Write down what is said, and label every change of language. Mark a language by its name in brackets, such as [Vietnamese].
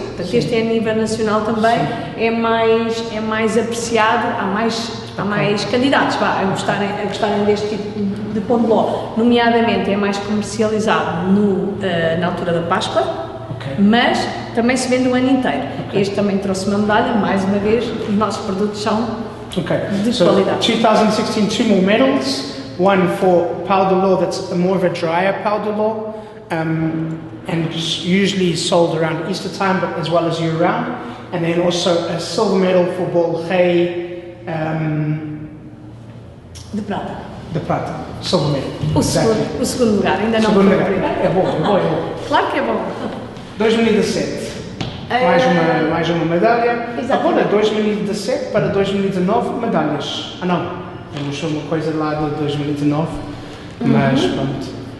[Portuguese] Portanto, este é a nível nacional também, é mais apreciado, há mais candidatos a gostarem deste tipo de pão de ló. Nomeadamente, é mais comercializado na altura da Páscoa. Mas também se vende o ano inteiro. Este também trouxe uma medalha, mais uma vez, os nossos produtos são de qualidade. [English] 2016, 2 more medals. One for pão de ló, that's more of a drier pão de ló, and usually sold around Easter time, but as well as year round. And then also a silver medal for bolo rei. [Portuguese] De prata. De prata, [English] silver medal. [Portuguese] O segundo lugar, ainda não foi o primeiro. É bom. Claro que é bom. 2017, mais uma medalha. Agora, 2017 para 2019, medalhas. Não, temos uma coisa lá de 2019, mas pronto.